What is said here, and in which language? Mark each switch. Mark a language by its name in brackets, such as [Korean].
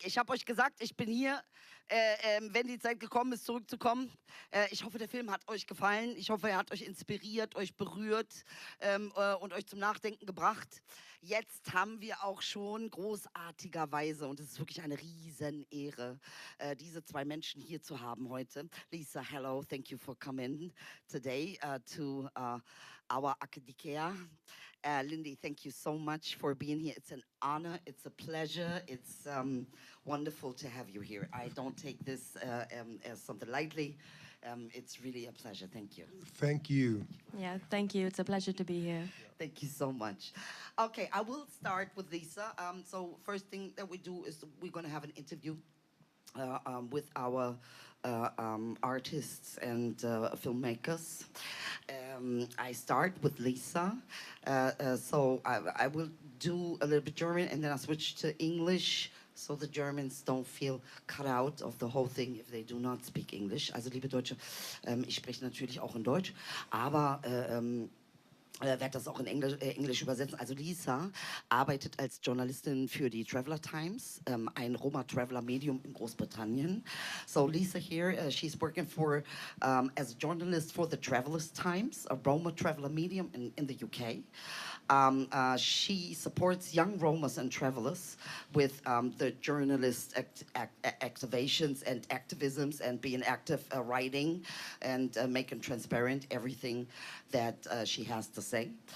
[German] Ich habe euch gesagt, ich bin hier, wenn die Zeit gekommen ist, zurückzukommen. Ich hoffe, der Film hat euch gefallen. Ich hoffe, er hat euch inspiriert, euch berührt und euch zum Nachdenken gebracht. Jetzt haben wir auch schon großartigerweise, und es ist wirklich eine Riesenehre, diese zwei Menschen hier zu haben heute. [English] Lisa, hello, thank you for coming today to our Academia. Lindy, thank you so much for being here. It's an honor, it's a pleasure, it's wonderful to have you here. I don't take this as something lightly. It's really a pleasure, thank you. Thank you. Yeah, thank you. It's a pleasure to be here. Thank you so much. Okay, I will start with Lisa. So first thing that we do is we're going to have an interview with our artists and filmmakers. I start with Lisa. So I will do a little bit German and then I'll switch to English, so the Germans don't feel cut out of the whole thing if they do not speak English. [German] Also liebe Deutsche, ich spreche natürlich auch in Deutsch, aber werde das auch in Englisch übersetzen. Also Lisa arbeitet als Journalistin für die Traveller Times, ein Roma Traveller Medium in Großbritannien. [English] So Lisa here, she's working for as a journalist for the Travellers Times, a Roma Traveller medium in the UK. She supports young Romas and travellers with the journalist activations and activisms and being active writing and making transparent everything that she has to say.